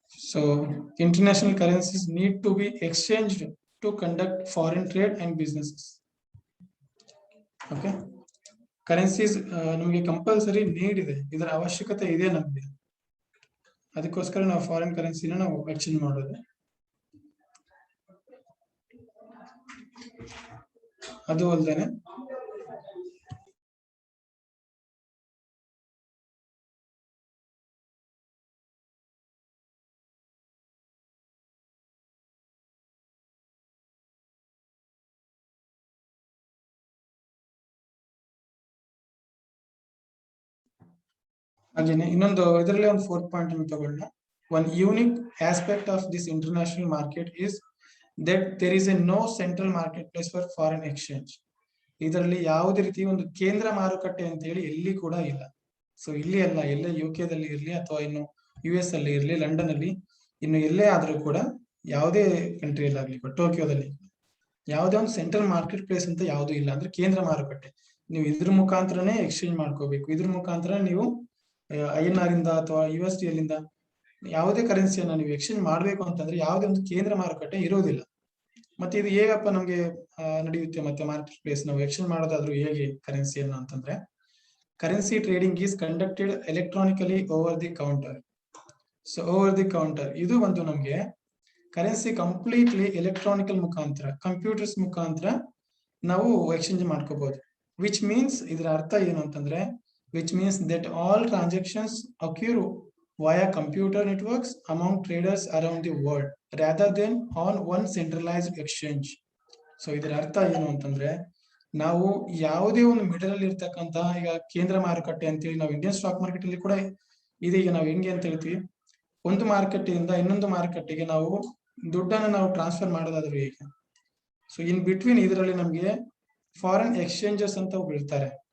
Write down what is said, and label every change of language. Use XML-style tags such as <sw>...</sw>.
<en>So international currencies need to be exchanged to conduct foreign trade and businesses.</en> <kn>Okay, currencies ನಮಗೆ compulsory need ಇದೆ, ಇದರ ಅವಶ್ಯಕತೆ ಇದೆ ನಮಗೆ, ಅದಕ್ಕೋಸ್ಕರ ನಾವು ಫಾರಿನ್ ಕರೆನ್ಸಿನ ನಾವು ಎಕ್ಸ್ಚೇಂಜ್ ಮಾಡೋದು. ಅದು ಅಲ್ಲದೆ ಹಾಗೇನೆ ಇನ್ನೊಂದು ಇದರಲ್ಲಿ ಒಂದು 4th ಪಾಯಿಂಟ್ ಅನ್ನು ತಗೊಳ್ಳೋಣ.</kn> <en>One unique aspect of this international market is that there is a no central marketplace for foreign exchange.</en> <kn>ಇದರಲ್ಲಿ ಯಾವುದೇ ರೀತಿ ಒಂದು ಕೇಂದ್ರ ಮಾರುಕಟ್ಟೆ ಅಂತ ಹೇಳಿ ಎಲ್ಲಿ ಕೂಡ ಇಲ್ಲ. ಸೊ ಇಲ್ಲಿ ಅಲ್ಲ, ಎಲ್ಲೇ UK ದಲ್ಲಿ ಇರಲಿ ಅಥವಾ ಇನ್ನು US ಅಲ್ಲಿ ಇರಲಿ, ಲಂಡನ್ ಅಲ್ಲಿ, ಇನ್ನು ಎಲ್ಲೇ ಆದ್ರೂ ಕೂಡ, ಯಾವುದೇ ಕಂಟ್ರಿಯಲ್ಲಿ ಆಗ್ಲಿ, ಟೋಕಿಯೋದಲ್ಲಿ ಯಾವುದೇ ಒಂದು ಸೆಂಟ್ರಲ್ ಮಾರ್ಕೆಟ್ ಪ್ಲೇಸ್ ಅಂತ ಯಾವುದು ಇಲ್ಲ. ಅಂದ್ರೆ ಕೇಂದ್ರ ಮಾರುಕಟ್ಟೆ, ನೀವು ಇದ್ರ ಮುಖಾಂತರನೇ ಎಕ್ಸ್ಚೇಂಜ್ ಮಾಡ್ಕೋಬೇಕು. ಇದ್ರ ಮುಖಾಂತರ ನೀವು INR ಇಂದ ಅಥವಾ USD ಅಲ್ಲಿಂದ ಯಾವುದೇ ಕರೆನ್ಸಿಯನ್ನ ನೀವು ಎಕ್ಸ್ಚೇಂಜ್ ಮಾಡ್ಬೇಕು ಅಂತಂದ್ರೆ ಯಾವುದೇ ಒಂದು ಕೇಂದ್ರ ಮಾರುಕಟ್ಟೆ ಇರೋದಿಲ್ಲ. ಮತ್ತೆ ಇದು ಹೇಗಪ್ಪ ನಮ್ಗೆ ನಡೆಯುತ್ತೆ ಮತ್ತೆ ಮಾರ್ಕೆಟ್ ಪ್ಲೇಸ್ ನಾವು ಎಕ್ಸ್ಚೇಂಜ್ ಮಾಡೋದಾದ್ರೂ ಹೇಗೆ ಕರೆನ್ಸಿಯನ್ನ ಅಂತಂದ್ರೆ,</kn> <en>Currency trading is conducted electronically over the counter.</en> <kn>So over the counter ಇದು ಒಂದು ನಮ್ಗೆ ಕರೆನ್ಸಿ ಕಂಪ್ಲೀಟ್ಲಿ ಎಲೆಕ್ಟ್ರಾನಿಕಲ್ ಮುಖಾಂತರ, ಕಂಪ್ಯೂಟರ್ಸ್ ಮುಖಾಂತರ ನಾವು ಎಕ್ಸ್ಚೇಂಜ್ ಮಾಡ್ಕೋಬಹುದು.</kn> <en>which means,</en> <kn>ಇದರ ಅರ್ಥ ಏನು ಅಂತಂದ್ರೆ,</kn> <en>which means that all transactions occur via computer networks among traders around the world rather than on one centralized exchange.</en> <kn>So ಇದರ ಅರ್ಥ ಏನು ಅಂತಂದ್ರೆ, ನಾವು ಯಾವುದೇ ಒಂದು ಮಿಡಲ್ ಅಲ್ಲಿ ಇರ್ತಕ್ಕಂತ, ಈಗ ಕೇಂದ್ರ ಮಾರುಕಟ್ಟೆ ಅಂತೇಳಿ ನಾವು ಇಂಡಿಯನ್ ಸ್ಟಾಕ್ ಮಾರ್ಕೆಟ್ ಅಲ್ಲಿ ಕೂಡ ಇದೀಗ ನಾವು ಹೆಂಗೆ ಅಂತ ಹೇಳ್ತೀವಿ, ಒಂದು ಮಾರುಕಟ್ಟೆಯಿಂದ ಇನ್ನೊಂದು ಮಾರುಕಟ್ಟೆಗೆ ನಾವು ದುಡ್ಡನ್ನು ನಾವು ಟ್ರಾನ್ಸ್ಫರ್ ಮಾಡೋದಾದ್ರು ಹೇಗೆ. ಸೊ ಇನ್ ಬಿಟ್ವೀನ್ ಇದರಲ್ಲಿ ನಮ್ಗೆ ಫಾರಿನ್ ಎಕ್ಸ್ಚೇಂಜಸ್ ಅಂತ ಬೀಳ್ತಾರೆ.</kn>